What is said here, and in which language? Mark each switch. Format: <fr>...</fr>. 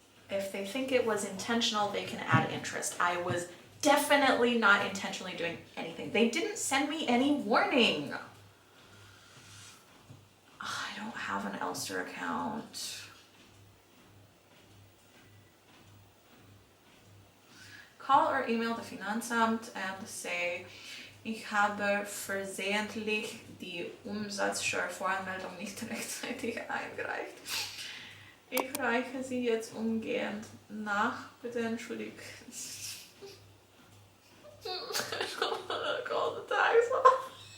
<en>If they think it was intentional, they can add interest. I was definitely not intentionally doing anything. They didn't send me any warning. I don't have an Elster account. Call or email the Finanzamt and say, ich habe versehentlich die Umsatzsteuervoranmeldung nicht rechtzeitig eingereicht.</en> <de>Ich reiche sie jetzt umgehend nach. Bitte entschuldigt.</de> <en>I don't want to call the tax office.</en>